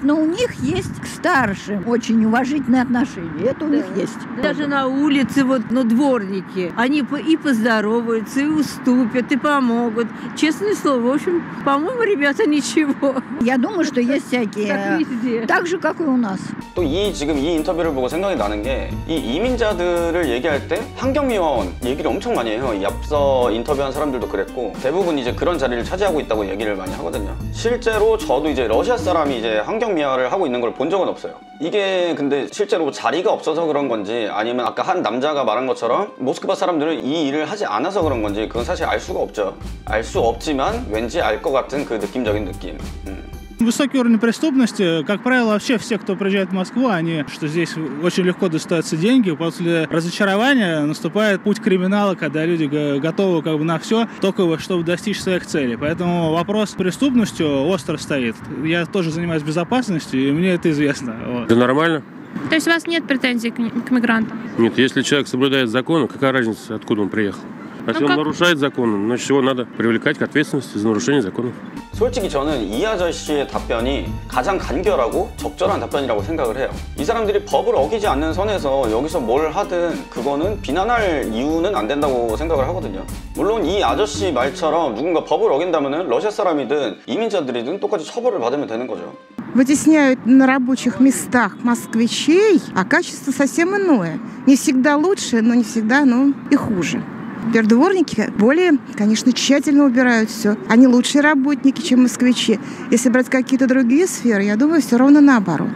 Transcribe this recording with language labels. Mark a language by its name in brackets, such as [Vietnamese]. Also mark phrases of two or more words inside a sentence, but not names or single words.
[Russian] Но у них есть к старшим очень уважительные отношения. Это у них есть. Даже на улице, вот, ну, дворники, они и поздороваются, и уступят, и помогут. Честное слово, в общем, по-моему, ребята ничего. Я думаю, что есть всякие. Как везде. Так же, как и у нас. [Korean] 또 지금 이 인터뷰를 보고 생각이 나는 게, 이 이민자들을 얘기할 때 환경미화원 얘기를 엄청 많이 해요. 이 앞서 인터뷰한 사람들도 그랬고, 대부분 이제 그런 자리를 차지하고 있다고 얘기를 많이 하거든요. 실제로 저도 이제 러시아 사람이 이제 환경미화를 하고 있는 걸 본 적은 없어요. 이게 근데 실제로 자리가 없어서 그런 건지, 아니면 아까 한 남자가 말한 것처럼 모스크바 사람들은 이 일을 하지 않아서 그런 건지, 그건 사실 알 수가 없죠. 알 수 없지만 왠지 알 것 같은 그 느낌적인 느낌. [Russian] Высокий уровень преступности, как правило, вообще все, кто приезжает в Москву, они, что здесь очень легко достаются деньги. После разочарования наступает путь криминала, когда люди готовы как бы на все, только чтобы достичь своих целей. Поэтому вопрос с преступностью остро стоит. Я тоже занимаюсь безопасностью, и мне это известно. Вот. Это нормально? То есть у вас нет претензий к мигрантам? Нет, если человек соблюдает законы, какая разница, откуда он приехал? Если он нарушает законы, значит его надо привлекать к ответственности за нарушение законов. [Korean] 솔직히 저는 이 아저씨의 답변이 가장 간결하고 적절한 답변이라고 생각을 해요. 이 사람들이 법을 어기지 않는 선에서 여기서 뭘 하든 그거는 비난할 이유는 안 된다고 생각을 하거든요. 물론 이 아저씨 말처럼 누군가 법을 어긴다면 러시아 사람이든 이민자들이든 똑같이 처벌을 받으면 되는 거죠. [Russian] Вытесняют на рабочих местах москвичей, а качество совсем иное. Не всегда лучше, но не всегда, и хуже. Дворники более, конечно, тщательно убирают все. Они лучшие работники, чем москвичи. Если брать какие-то другие сферы, я думаю, все ровно наоборот.